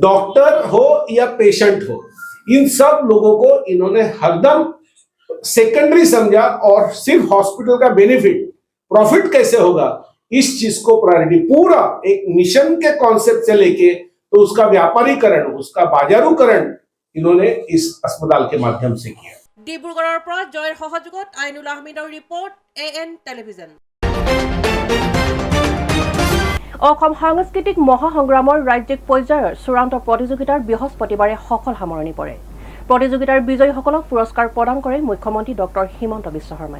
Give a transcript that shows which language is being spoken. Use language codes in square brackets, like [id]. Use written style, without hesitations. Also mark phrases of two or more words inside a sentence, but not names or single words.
[hi] डॉक्टर हो या पेशेंट हो, इन सब लोगों को इन्होंने हरदम सेकेंडरी समझा, और सिर्फ हॉस्पिटल का बेनिफिट, प्रॉफिट कैसे होगा, इस चीज को प्रायोरिटी, पूरा एक मिशन के कॉन्सेप्ट से लेके तो उसका व्यापारीकरण, उसका बाजारूकरण इन्होंने इस अस्पताल के माध्यम से किया। [as] ডিব্ৰুগড়ৰ পৰা জয়ৰ সহযোগত আইনুল আহমেদৰ ৰিপৰ্ট AN টেলিভিজন। অসম সাংস্কৃতিক মহাসংগ্ৰামৰ ৰাজ্যিক পৰ্যায়ৰ চূড়ান্ত প্ৰতিযোগিতাৰ বৃহস্পতিবাৰে সফল সামৰণি পৰে। প্ৰতিযোগিতাৰ বিজয়ীসকলক পুৰস্কাৰ প্ৰদান কৰে মুখ্যমন্ত্ৰী ডক্টৰ হিমন্ত বিশ্ব শৰ্মাই।